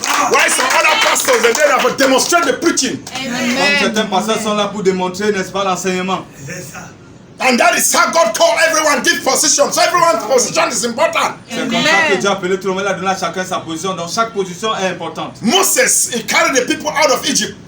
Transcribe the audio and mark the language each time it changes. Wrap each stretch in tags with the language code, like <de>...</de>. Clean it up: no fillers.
<en>Why some other pastors and then I for demonstrate the preaching.</en> <fr>Donc certains pasteurs sont là pour démontrer, n'est-ce pas, l'enseignement.</fr> <en>And that is how God called everyone give position. So everyone's position is important.</en> <fr>C'est comme ça que Dieu a appelé tout le monde, il a donné à chacun sa position. Donc chaque position est importante.</fr> <en>Moses, he carried the people out of Egypt.</en>